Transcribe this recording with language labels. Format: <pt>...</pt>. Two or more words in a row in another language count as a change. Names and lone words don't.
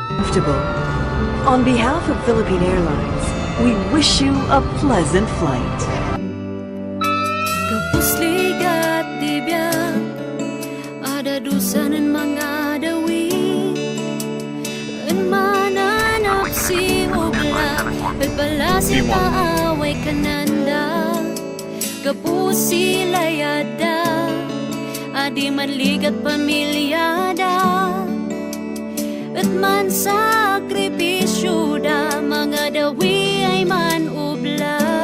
<en>comfortable. On behalf of Philippine Airlines, we wish you a pleasant flight.</en> <ibl>Kapusligat di biyak, ada dusanan mga dawi, an mananap si ubla, pagbalasi paaway kananda, kapusi layada, adi manligat pamilyada, at man sakripisyo da, mga dawi ay man ubla.</ibl>